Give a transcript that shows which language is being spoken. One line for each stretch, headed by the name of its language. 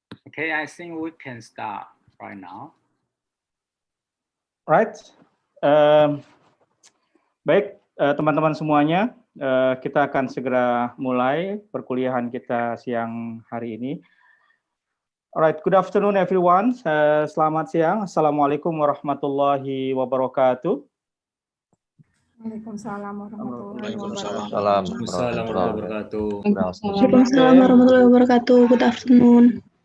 English: Okay, I think we can start right now. Right.
Indonesian: Baik, teman-teman semuanya, kita akan segera mulai perkuliahan kita siang hari ini.
English: Alright, good afternoon everyone.
Indonesian: Selamat siang. Assalamualaikum warahmatullahi wabarakatuh. Waalaikumsalam warahmatullahi wabarakatuh. Waalaikumsalam warahmatullahi wabarakatuh. Waalaikumsalam warahmatullahi wabarakatuh.
English: Good afternoon.